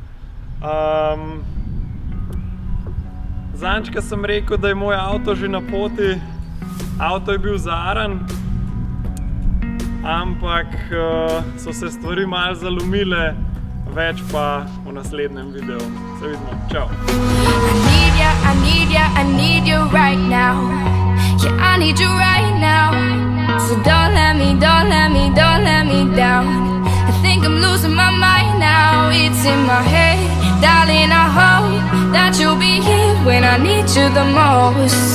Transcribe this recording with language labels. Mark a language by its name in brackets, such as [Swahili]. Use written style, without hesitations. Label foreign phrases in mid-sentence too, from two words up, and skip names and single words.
[Slovenian] Zadnjič, ko sem rekel, da je moj avto že na poti, avto je bil zaaran, ampak so se stvari malo zalomile, več pa v naslednjem videu. Se vidimo, čau! [English] I need you right now. Yeah, I need you right now. So don't let me down. I think I'm losing my mind now. It's in my head, darling, I hope that you'll be here when I need you the most.